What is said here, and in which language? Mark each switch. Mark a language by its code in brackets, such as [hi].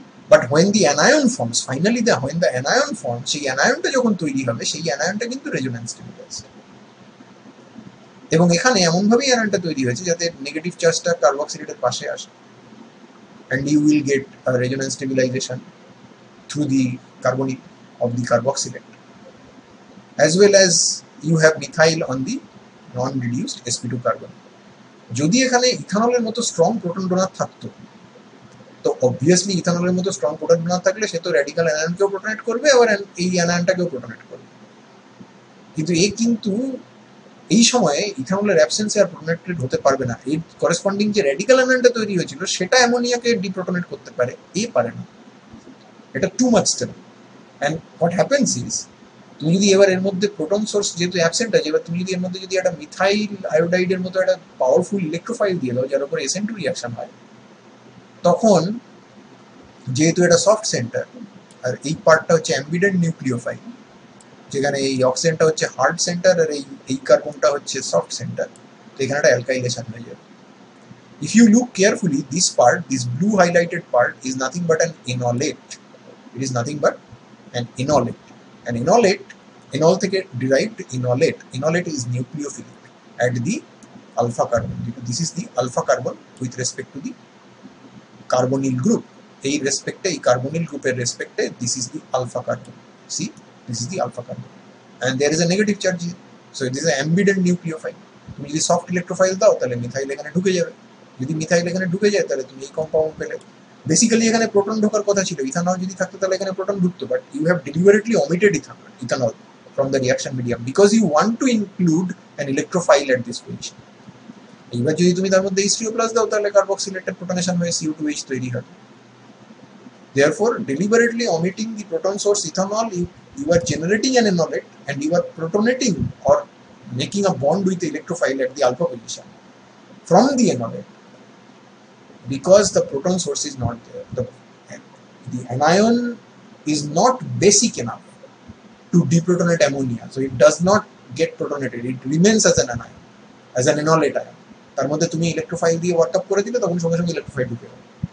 [en] But when the anion forms, finally when the anion forms, [bn] সেই অ্যানায়নটা যখন তৈরি হবে, সেই অ্যানায়নটা কিন্তু রেজোন্যান্স স্টেবিলাইজড, এবং এখানে এমনভাবেই অ্যানায়নটা তৈরি হয়েছে যাতে নেগেটিভ চার্জটা কার্বক্সিলেটের পাশে আসে, [en] and you will get a resonance stabilization through the carbonyl of the carboxylate, as well as you have methyl on the non-reduced sp2 carbon. [bn] যদি এখানে ইথানলের মতো স্ট্রং প্রোটন ডোনার থাকতো, তো অবভিয়াসলি ইথানলের মতো স্ট্রং প্রোটন ডোনার থাকলে সে তো radical অ্যানায়নকেও প্রোটনেট করবে, আবার এই অ্যানায়নটাকেও প্রোটনেট করবে, কিন্তু এই সময়ে ইথানলের অ্যাবসেন্সে আর প্রোটনেটেড হতে পারবে না। এর করেসপন্ডিং যে র্যাডিক্যাল অ্যানায়নটা তৈরি হয়েছিল সেটা অ্যামোনিয়াকে ডিপ্রোটনেট করতে পারে, পারে না, এটা too much stable. [en] and what happens is [bn] তুমি যদি এবার এর মধ্যে প্রোটন সোর্স যেহেতু অ্যাবসেন্ট আছে, এবার তুমি যদি এর মধ্যে যদি একটা মিথাইল আয়োডাইডের মতো একটা পাওয়ারফুল ইলেকট্রোফাইল দিয়ে দাও যার উপর SN2 রিয়াকশন হয়, তখন যেহেতু এটা সফট সেন্টার আর এই পার্টটা হচ্ছে অ্যাম্বিডেন্ট নিউক্লিওফাইল, যেখানে এই অক্সিজেনটা হচ্ছে হার্ড সেন্টার আর এই কার্বনটা হচ্ছে সফট সেন্টার, তো এখানে একটা অ্যালকাইলেশন হয়ে যাবে। [en] If you look carefully, this part, this blue highlighted part, is nothing but an enolate. It is nothing but an enolate. An enolate, enol থেকে derived enolate. Enolate is nucleophilic at the alpha carbon. This is the alpha carbon with respect to the carbonyl group. [bn] এই রেসপেক্টে, এই carbonyl গ্রুপের রেসপেক্টে, [en] this is the alpha carbon. See, this is the alpha carbon. And there is a negative charge here. So it is an ambident nucleophile. [bn] তুমি যদি soft electrophile দাও তাহলে methyl এখানে ঢুকে যাবে, যদি মিথাইল এখানে ঢুকে যায় তাহলে তুমি এই কম্পাউন্ড পেলে। বেসিক্যালি এখানে প্রোটন ঢোকার কথা ছিল, ইথানল যদি থাকতো তাহলে এখানে proton ঢুকতো, [en] But you have deliberately omitted ethanol from the reaction medium because you want to include an electrophile at this position. [bn] এবার যদি তুমি তার মধ্যে H3O+ দাও তাহলে কার্বক্সিলেটেড প্রোটনেশন হয়ে CO2H তৈরি হবে। [en] Therefore, deliberately omitting the proton source ethanol, you are generating an enolate and you are protonating or making a bond with the electrophile at the alpha position from the enolate, because the proton source is not there. The anion is not basic enough to deprotonate ammonia, so it does not get protonated. It remains as an anion, as an enolate ion. [bn] তার মধ্যে তুমি electrophile দিয়ে work up করে দিলে তখন সঙ্গে সঙ্গে electrophile ঢুকে যাবে।